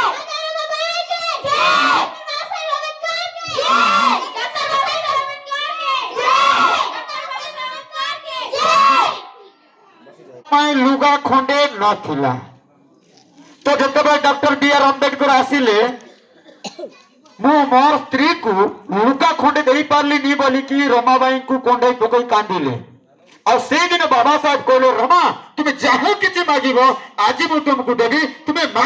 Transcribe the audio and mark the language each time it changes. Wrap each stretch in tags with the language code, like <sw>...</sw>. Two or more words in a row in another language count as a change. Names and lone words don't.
<hi>माता रमाबाई के जय। बाबा साहेब अम्बेदकर के जय। डॉक्टर बाबा साहेब अम्बेदकर के जय। डॉक्टर बाबा साहेब अम्बेदकर के जय।</hi> <or>ପାଇଁ ଲୁଗା ଖଣ୍ଡେ ନଥିଲା। ତ ଯେତେବେଳେ ଡକ୍ଟର B.R. ଅମ୍ବେଦକର ଆସିଲେ, ମୁଁ ମୋର ସ୍ତ୍ରୀକୁ ଲୁଗା ଖଣ୍ଡେ ଦେଇପାରିଲିନି ବୋଲିକି ରମାବାଇଙ୍କୁ କଣ୍ଢେଇ ପକେଇ କାନ୍ଦିଲେ। ଆଉ ସେଇଦିନ ବାବା ସାହେବ କହିଲେ, ରମା, ତୁମେ ଯାହା କିଛି ମାଗିବ ଆଜି ମୁଁ ତୁମକୁ ଦେବି, ତୁମେ ମାଗ।</or>